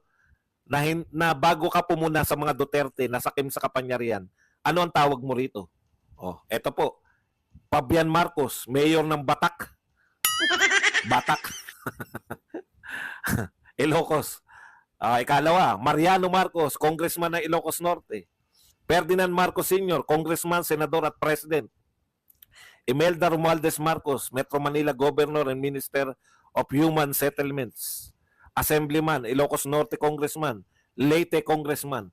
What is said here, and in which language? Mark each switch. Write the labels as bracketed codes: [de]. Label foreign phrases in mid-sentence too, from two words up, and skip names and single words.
[tl] Na bago ka pumuna sa mga Duterte na sakim sa kapangyarihan, ano ang tawag mo rito? Eto po. Fabian Marcos, mayor ng Batak. Batak. Ilocos. Ikalawa, Mariano Marcos, congressman ng Ilocos Norte. Ferdinand Marcos Sr., congressman, senador at president. [en] Imelda Romualdez Marcos, Metro Manila Governor and Minister of Human Settlements. Assemblyman, Ilocos Norte Congressman, Leyte Congressman.